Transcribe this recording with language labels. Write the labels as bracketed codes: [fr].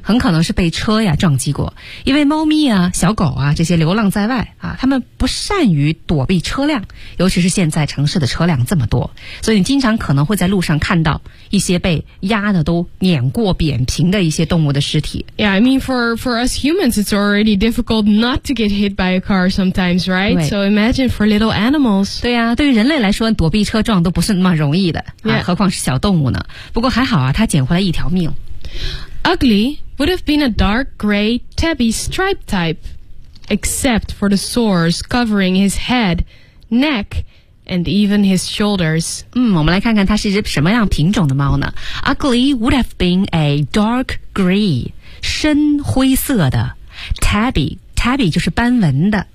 [zh] 很可能是被车呀撞击过。因为猫咪啊小狗啊这些流浪在外啊他们不善于躲避车辆尤其是现在城市的车辆这么多。所以你经常可能会在路上看到一些被压的都碾过扁平的一些动物的尸体。 [en] Yeah, I mean, for us humans, it's already difficult not to get hit by a car sometimes, right? So imagine for little animals. [zh] 对呀、对于人类来说躲避车撞都不是那么容易的、 [en] yeah. [zh] 何况是小动物呢。不过还好啊他捡回来一条命。 [en] Ugly would have been a dark gray tabby stripe type, except for the sores covering his head, neck, and even his shoulders. [zh] 我们来看看它是一只什么样品种的猫呢 ? [en] Ugly would have been a dark gray, [zh] 深灰色的 tabby, tabby 就是斑纹的。